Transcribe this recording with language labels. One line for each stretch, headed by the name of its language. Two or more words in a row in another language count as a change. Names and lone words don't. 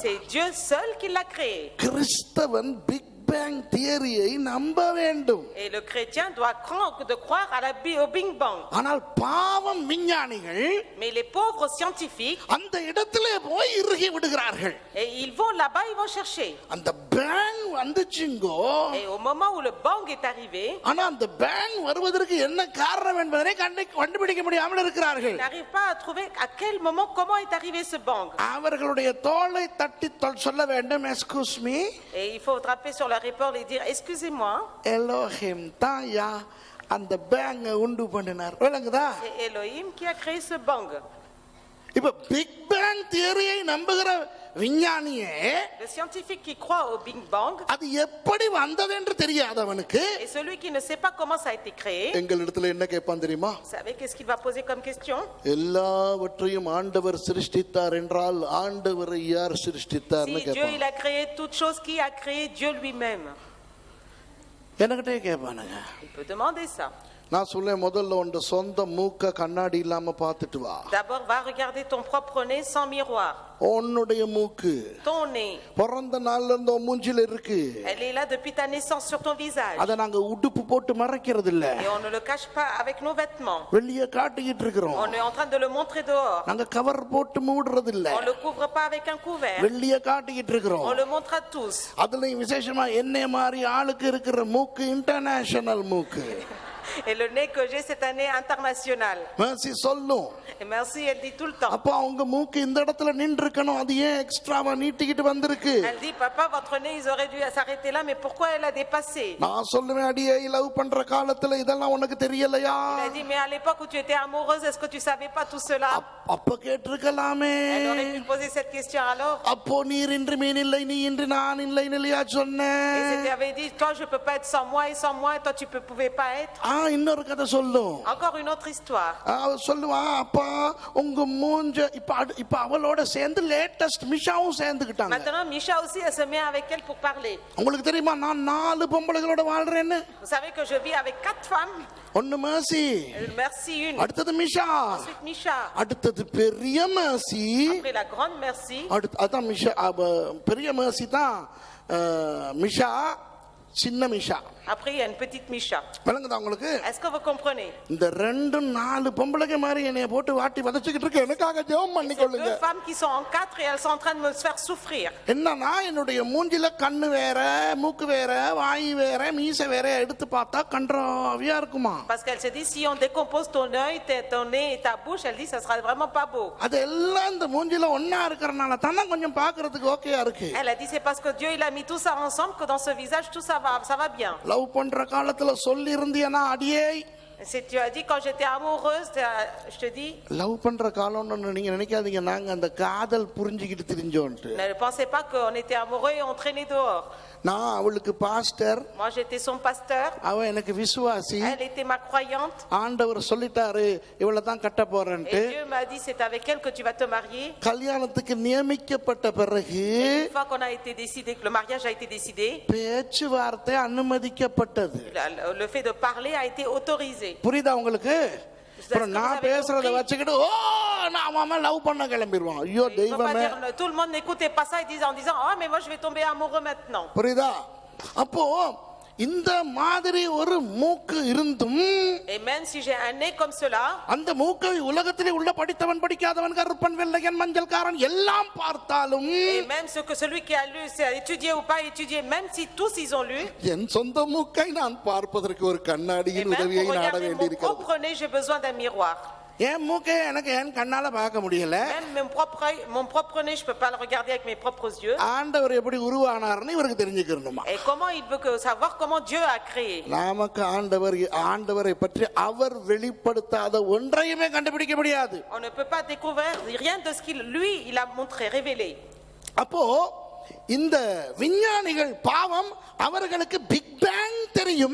French: C'est Dieu seul qui l'a créé.
Tamil: கிறிஸ்தவன்
English: big bang
Tamil: தியரியை நம்ப வேண்டும்.
French: Et le chrétien doit croire au bing bang.
Tamil: ஆனால் பாவம் விஞ்ஞானிகள்
French: Mais les pauvres scientifiques,
Tamil: அந்த இடத்திலே போய் இறுகி விடுகிறார்கள்.
French: et ils vont là-bas, ils vont chercher.
Tamil: அந்த பேங் வந்துச்சுங்கோ.
French: Et au moment où le bang est arrivé,
Tamil: ஆனா அந்த பேங் வருவதற்கு என்ன காரணம் என்பதை கண்டுபிடிக்க முடியாமல் இருக்கிறார்கள்.
French: ils n'arrivent pas à trouver à quel moment, comment est arrivé ce bang.
Tamil: அவர்களுடைய தோளை தட்டி சொல்ல வேண்டும்,
English: excuse me.
French: Et il faut frapper sur leur épaule et dire excusez-moi.
Tamil: எலோஹிம் தான் யா அந்த பேங்கை உண்டு பண்ணினார். விளங்குதா?
French: C'est Elohim qui a créé ce bang.
Tamil: இப்ப
English: big bang
Tamil: தியரியை நம்புகிற விஞ்ஞானியே,
French: Le scientifique qui croit au bing bang,
Tamil: அது எப்படி வந்தது என்று தெரியாதவனுக்கு
French: et celui qui ne sait pas comment ça a été créé,
Tamil: எங்களிடத்துல என்ன கேட்பான் தெரியுமா?
French: vous savez qu'est-ce qu'il va poser comme question?
Tamil: எல்லாவற்றையும் ஆண்டவர் சிருஷ்டித்தார் என்றால் ஆண்டவரை யார் சிருஷ்டித்தார்னு
French: Si Dieu
Tamil: கேட்பான்.
French: il a créé toute chose, qui a créé Dieu lui-même?
Tamil: எனக்கிட்டே கேட்பானுங்க.
French: Il peut demander ça.
Tamil: நான் சொல்ல முதல்ல உன் சொந்த மூக்க கண்ணாடி இல்லாம பார்த்துட்டு வா.
French: D'abord va regarder ton propre nez sans miroir.
Tamil: உன்னுடைய மூக்கு
French: Ton nez,
Tamil: பிறந்த நாள்ல இருந்து உன் மூஞ்சில இருக்கு.
French: elle est là depuis ta naissance sur ton visage.
Tamil: அத நாங்க உடுப்பு போட்டு மறைக்கிறது இல்ல.
French: Et on ne le cache pas avec nos vêtements.
Tamil: வெளிய காட்டிக்கிட்டு இருக்கிறோம்.
French: On est en train de le montrer dehors.
Tamil: நாங்க கவர் போட்டு மூடுறது இல்ல.
French: On ne le couvre pas avec un couvert.
Tamil: வெளிய காட்டிக்கிட்டு இருக்கிறோம்.
French: On le montre à tous.
Tamil: அதுலயும் விசேஷமா என்னை மாதிரி ஆளுக்கு இருக்கிற மூக்கு இன்டர்நேஷனல் மூக்கு.
French: Et le nez que j'ai, c'est un nez international.
Tamil: மேசி சொல்லும்.
French: Et merci, elle dit tout le temps.
Tamil: அப்ப அவங்க மூக்கு இந்த இடத்துல நின்று இருக்கணும், அது ஏன் எக்ஸ்ட்ராவா நீட்டிக்கிட்டு வந்திருக்கு?
French: Elle dit, papa, votre nez, ils auraient dû s'arrêter là, mais pourquoi elle a dépassé?
Tamil: நான் சொல்லுவேன், அடியே லவ் பண்ற காலத்துல இதெல்லாம் உனக்கு தெரியலையா?
French: Elle a dit, mais à l'époque où tu étais amoureuse, est-ce que tu savais pas tout cela?
Tamil: அப்ப கேட்டிருக்கலாமே.
French: Elle aurait pu poser cette question alors.
Tamil: அப்போ நீர் இன்று மீன் இல்லை, நீ இன்று நான் இல்லை இல்லையா சொன்னேன்.
French: Et c'était avait dit, toi je peux pas être sans moi, et sans moi, toi tu pouvais pas être.
Tamil: இன்னொரு கதை சொல்லும்.
French: Encore une autre histoire.
Tamil: சொல்லுவா, அப்பா உங்க மூஞ்ச இப்ப அவளோட சேர்ந்து லேட்டஸ்ட் மிஷாவும் சேர்ந்துக்கிட்டாங்க.
French: Maintenant Misha aussi elle se met avec elle pour parler.
Tamil: உங்களுக்கு தெரியுமா நான் 4 பொம்பளைகளோட வாழ்றேன்னு?
French: Vous savez que je vis avec 4 femmes.
Tamil: ஒன்னு மேசி,
French: Merci une.
Tamil: அடுத்தது மிஷா,
French: Ensuite Misha.
Tamil: அடுத்தது பெரிய மேசி,
French: Après la grande Merci.
Tamil: அதான் மிஷா, பெரிய மேசி தான் மிஷா, சின்ன மிஷா.
French: Après il y a une petite Misha.
Tamil: விளங்குதா உங்களுக்கு?
French: Est-ce que vous comprenez?
Tamil: இந்த 2-4 பொம்பளைங்க மாதிரி என்னைய போட்டு வாட்டி வதச்சிக்கிட்டு இருக்கு. எனக்காக ஜெபம் பண்ணிக்கொள்ளுங்க.
French: Deux femmes qui sont en 4 et elles sont en train de me faire souffrir.
Tamil: என்னன்னா என்னுடைய மூஞ்சில கண்ணு வேற, மூக்கு வேற, வாய் வேற, மீசை வேற எடுத்து பார்த்தா கன்றாவியா இருக்குமா?
French: Parce qu'elle se dit si on décompose ton œil, ton nez et ta bouche, elle dit ça sera vraiment pas beau.
Tamil: அதெல்லாம் இந்த மூஞ்சில ஒண்ணா இருக்கறனால தான கொஞ்சம் பார்க்கிறதுக்கு ஓகேயா இருக்கு.
French: Elle a dit c'est parce que Dieu il a mis tout ça ensemble que dans ce visage tout ça va bien.
Tamil: லவ் பண்ற காலத்துல சொல்லி இருந்தியனா அடியே.
French: Si tu as dit quand j'étais amoureuse, je te dis.
Tamil: லவ் பண்ற காலம்னு நீங்க நினைக்காதீங்க நாங்க அந்த காதல் புரிஞ்சிக்கிட்டு திரிஞ்சோம்ட்டு.
French: Ne pensez pas qu'on était amoureux et on traînait dehors.
Tamil: நான் அவளுக்கு பாஸ்டர்.
French: Moi j'étais son pasteur.
Tamil: அவ எனக்கு விசுவாசி.
French: Elle était ma croyante.
Tamil: ஆண்டவர் சொல்லிட்டாரு இவளை தான் கட்ட போறேன்ட்டு.
French: Et Dieu m'a dit c'est avec elle que tu vas te marier.
Tamil: கல்யாணத்துக்கு நியமிக்கப்பட்ட பிறகு
French: Une fois qu'on a été décidé que le mariage a été décidé,
Tamil: பேச்சுவார்த்தை அனுமதிக்கப்பட்டது.
French: le fait de parler a été autorisé.
Tamil: புரியுதா உங்களுக்கு? அப்புறம் நான் பேசுறத வச்சுக்கிட்டு ஓ நான் மாமா லவ் பண்ண கிளம்பிடுவான். ஐயோ தெய்வமே.
French: Tout le monde n'écoutait pas ça en disant ah mais moi je vais tomber amoureux maintenant.
Tamil: புரியுதா? அப்போ இந்த மாதிரி ஒரு மூக்கு இருந்தும்,
French: et même si j'ai un nez comme cela,
Tamil: அந்த மூக்கை உலகத்திலே உள்ள படித்தவன் படிக்காதவன் கருப்பன் வெள்ளையன் மஞ்சள்காரன் எல்லாம் பார்த்தாலும்,
French: et même ce que celui qui a lu c'est étudié ou pas étudié, même si tous ils ont lu,
Tamil: என் சொந்த மூக்கை நான் பார்ப்பதற்கு ஒரு கண்ணாடியின் உதவியை நாட வேண்டியிருக்கிறது.
French: j'ai besoin d'un miroir.
Tamil: என் மூக்கே எனக்கு என் கண்ணால பார்க்க முடியல.
French: Même mon propre œil, mon propre nez, je peux pas le regarder avec mes propres yeux.
Tamil: ஆண்டவர் எப்படி உருவானார்னு இவருக்கு தெரிஞ்சுக்கணுமா?
French: Et comment il veut savoir comment Dieu a créé?
Tamil: நமக்கு ஆண்டவரை பற்றி அவர் வெளிப்படுத்தாத ஒன்றையுமே கண்டுபிடிக்க முடியாது.
French: On ne peut pas découvrir rien de ce qu'il lui il a montré, révélé.
Tamil: அப்போ இந்த விஞ்ஞானிகள் பாவம் அவர்களுக்கு
English: big bang
Tamil: தெரியும்.